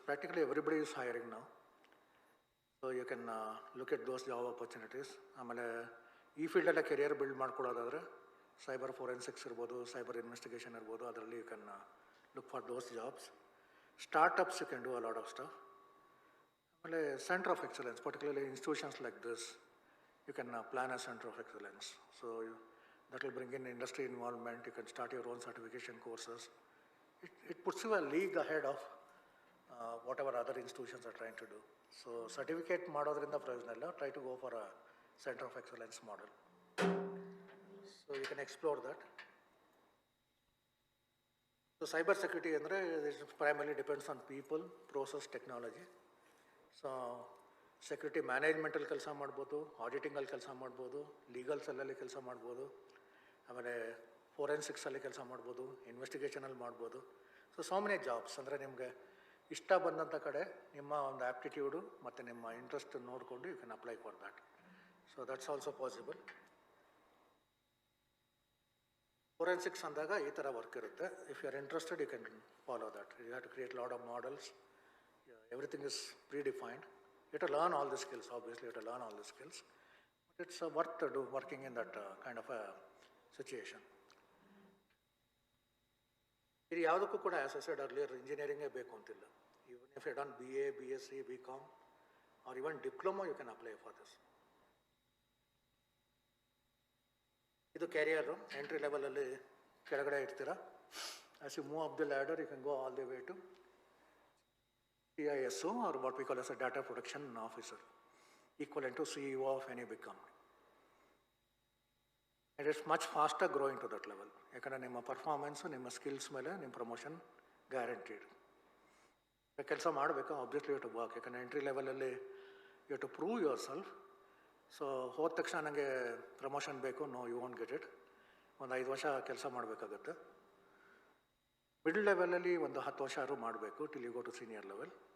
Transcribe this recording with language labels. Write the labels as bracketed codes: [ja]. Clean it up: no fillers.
[en] Practically everybody is hiring now. So you can look at those job opportunities. [kn] ಆಮೇಲೆ ಈ ಫೀಲ್ಡಲ್ಲೇ career build ಮಾಡ್ಕೊಳ್ಳೋದಾದರೆ cyber forensics ಇರ್ಬೋದು, cyber investigation ಇರ್ಬೋದು, ಅದರಲ್ಲಿ [en] You can look for those jobs. Startups, you can do a lot of stuff. ಆಮೇಲೆ centre of excellence, particularly institutions like this, you can plan a center of excellence. So that will bring in industry involvement. You can start your own certification courses. It puts you a league ahead of whatever other institutions are trying to do. [kn] So certificate ಮಾಡೋದ್ರಿಂದ ಪ್ರಯೋಜನ ಇಲ್ಲ. [en] Try to go for a center of excellence model. So you can explore that. So cyber security andre it primarily depends on people, process, technology. [kn] So security ಮ್ಯಾನೇಜ್ಮೆಂಟಲ್ಲಿ ಕೆಲಸ ಮಾಡ್ಬೋದು, ಆಡಿಟಿಂಗಲ್ಲಿ ಕೆಲಸ ಮಾಡ್ಬೋದು, ಲೀಗಲ್ಸಲ್ಲಿ ಕೆಲಸ ಮಾಡ್ಬೋದು, ಆಮೇಲೆ ಫೋರೆನ್ಸಿಕ್ಸಲ್ಲಿ ಕೆಲಸ ಮಾಡ್ಬೋದು, ಇನ್ವೆಸ್ಟಿಗೇಷನಲ್ಲಿ ಮಾಡ್ಬೋದು. [en] So many jobs. [kn] ಅಂದರೆ ನಿಮಗೆ ಇಷ್ಟ ಬಂದಂಥ ಕಡೆ ನಿಮ್ಮ ಒಂದು ಆ್ಯಪ್ಟಿಟ್ಯೂಡು ಮತ್ತು ನಿಮ್ಮ ಇಂಟ್ರೆಸ್ಟ್ ನೋಡಿಕೊಂಡು [en] You can apply for that. So that's also possible. [kn] Forensics ಅಂದಾಗ ಈ ಥರ ವರ್ಕ್ ಇರುತ್ತೆ. [en] If you are interested you can follow that. You have to create lot of models. Everything is predefined. You have to learn all the skills, obviously you have to learn all the skills. But it's worth to do working in that kind of a situation. [kn] ಇದು ಯಾವುದಕ್ಕೂ ಕೂಡ [en] as I said earlier [kn] ಇಂಜಿನಿಯರಿಂಗೇ ಬೇಕು ಅಂತಿಲ್ಲ. [en] Even if you done BA, BSc, BCom or even diploma you can apply for this. [kn] ಇದು carrier entry ಲೆವೆಲಲ್ಲಿ ಕೆಳಗಡೆ ಇರ್ತೀರಾ. [en] As you move up the ladder you can go all the way to CISO, or what we call as a data protection officer, equivalent to CEO of any big company. And it's much faster growing to that level. [kn] ಯಾಕಂದರೆ ನಿಮ್ಮ performance, ನಿಮ್ಮ skills ಮೇಲೆ ನಿಮ್ಮ promotion guaranteed. ಕೆಲಸ ಮಾಡಬೇಕು, [en] Obviously you to work. [kn] ಯಾಕಂದರೆ entry ಲೆವೆಲಲ್ಲಿ [en] You to prove yourself. [kn] So ಹೋದ ತಕ್ಷಣ ನನಗೆ ಪ್ರಮೋಷನ್ ಬೇಕು, [en] No you want get it. [kn] ಒಂದು 5 ವರ್ಷ ಕೆಲಸ ಮಾಡಬೇಕಾಗತ್ತೆ. ಮಿಡ್ಲ್ ಲೆವೆಲಲ್ಲಿ ಒಂದು 10 ವರ್ಷ ಆದರೂ ಮಾಡಬೇಕು [en] Till you go to senior level.